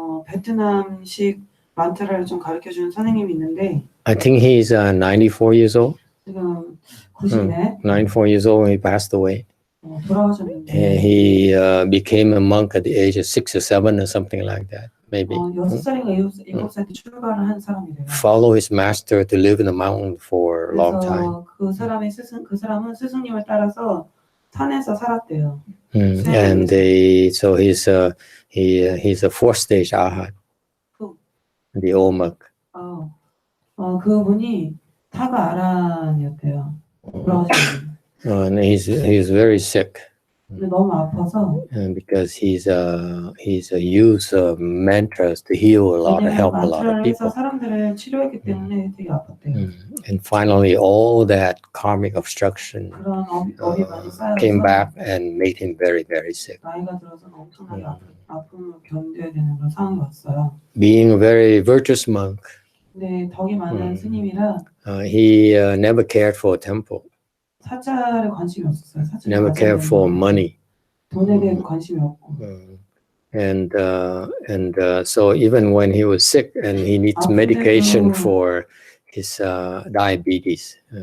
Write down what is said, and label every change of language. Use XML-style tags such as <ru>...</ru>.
<ko>베트남식 만트라를 좀 가르쳐주는 선생님이 있는데</ko> <en>I think he's 94 years old.</en> <ko>지금 90네.</ko> <en>94 years old when he passed away.</en> <ko>돌아가셨는데</ko> <en>he became a monk at the age of 6 or 7 or something like that. Maybe.</en> <ko>6살인가 7살 때 출가를 한 사람이래요.</ko> <en>Follow his master to live in the mountain for a long time.</en> <ko>그 사람은 스승님을 따라서 산에서 살았대요.</ko> <en>And so he's a fourth stage arhat. The old monk.</en> <ko>그분이 타가 아란이었대요.</ko> <en>And he's very sick.</en> <ko>너무 아파서.</ko> <en>Because he's use of mantras to heal a lot, help a lot of people.</en> <ko>사람들을 치료했기 때문에 되게 아팠대요.</ko> <en>And finally, all that karmic obstruction came back and made him very, very sick.</en> <ko>나이가 들어서는 엄청나게 아픔을 견뎌야 되는 그런 상황이 왔어요.</ko> <en>Being a very virtuous monk,</en> <ko>네, 덕이 많은 스님이라</ko> <en>he never cared for a temple.</en> <ko>사찰에 관심이 없었어요.</ko> <en>Never cared for money.</en> <ko>돈에 대해서 관심이 없고.</ko> <en>And so even when he was sick and he needs medication for his diabetes.</en>